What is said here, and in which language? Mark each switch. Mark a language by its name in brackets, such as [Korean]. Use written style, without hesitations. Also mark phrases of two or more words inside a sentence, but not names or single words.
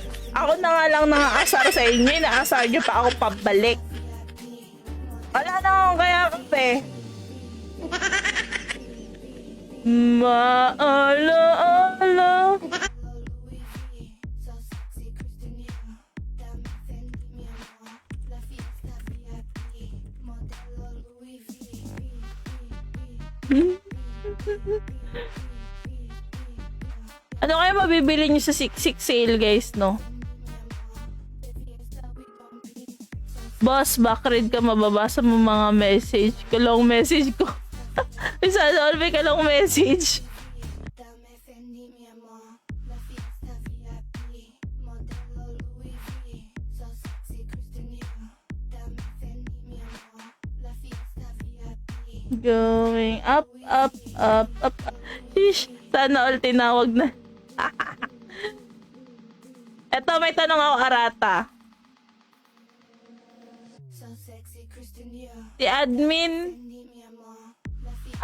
[Filipino] Ako na nga lang nangaasar sa inyo. Naasar nyo pa ako pabalik. Wala na akong kaya kape. Maala-ala. [English] so sexy, Christian Dior. [Spanish] Dame Fendi, mi amor. La fiesta VIP. Modelo Louis V. [Filipino] Ano kaya mabibili nyo sa 6-6 [English] sale guys, [Filipino] no? Boss, backread ka, mababasa mo mga message. Kalong message ko. Isasolve ka lang message. [Spanish] Dame Fendi, mi amor. La fiesta VIP. Modelo Louis V. [English] So sexy, [Spanish] Christian Dior. Dame Fendi, mi amor. La fiesta VIP. [English] Going up. [Filipino] Shish, sana all tinawag na. Eto, may tanong ako, Arata. [English] So sexy, Christian Dior. [Filipino] Si admin, [Spanish] Fendi, mi amor. La fiesta